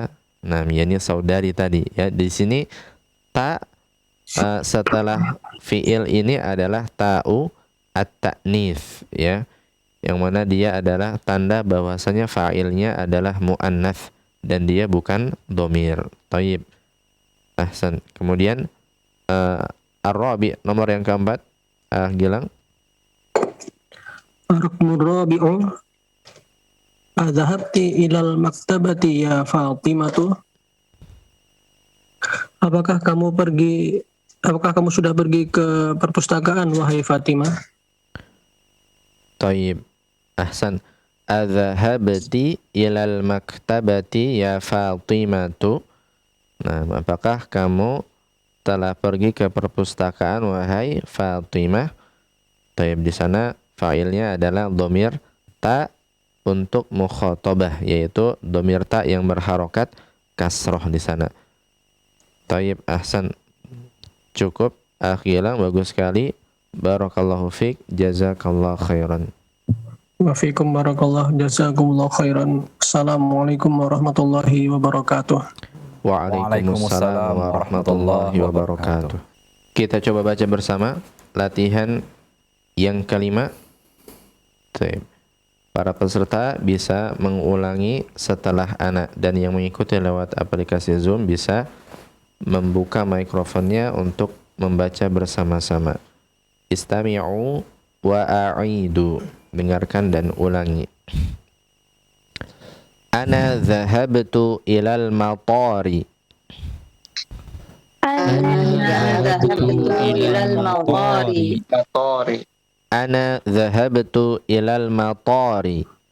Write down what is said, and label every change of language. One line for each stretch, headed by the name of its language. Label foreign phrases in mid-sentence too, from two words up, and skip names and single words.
Indonesian: Nah, yakni saudari tadi ya. Di sini ta setelah fiil ini adalah
Arabic: تاء التأنيث
Indonesian: ya. Yang mana dia adalah tanda bahwasanya fa'ilnya adalah muannats dan dia bukan dhamir.
Arabic: طيب. أحسن.
Indonesian: Kemudian ar-rabi, nomor yang keempat. Gilang.
Arabic: الرقم الرابع أذهبتِ إلى المكتبة يا فاطمة.
Indonesian: Apakah kamu sudah pergi ke perpustakaan wahai Fatimah?
Arabic: طيب. أحسن. أذهبتِ إلى المكتبة يا فاطمة.
Indonesian: Nah, apakah kamu telah pergi ke perpustakaan wahai Fatimah? Taib, di sana fa'ilnya adalah
Arabic: ضمير تاء
Indonesian: untuk mukhatabah, yaitu
Arabic: ضمير تاء
Indonesian: yang berharokat kasroh di sana.
Arabic: طيب، أحسن. Cukup.
Indonesian: Gilang, bagus sekali.
Arabic: بارك الله فيك، جزاك الله خيرا. وفيكم بارك الله، جزاكم الله خيرا. السلام عليكم ورحمة الله وبركاته. وعليكم السلام ورحمة الله وبركاته.
Indonesian: Kita coba baca bersama latihan yang kelima. Taib. Para peserta bisa mengulangi setelah anak, dan yang mengikuti lewat aplikasi Zoom bisa membuka mikrofonnya untuk membaca bersama-sama.
Arabic: استمعوا وأعيدوا.
Indonesian: Dengarkan dan ulangi.
Arabic: أنا ذهبت إلى المطار. أنا ذهبت إلى المطار. أنا ذهبت إلى المطار.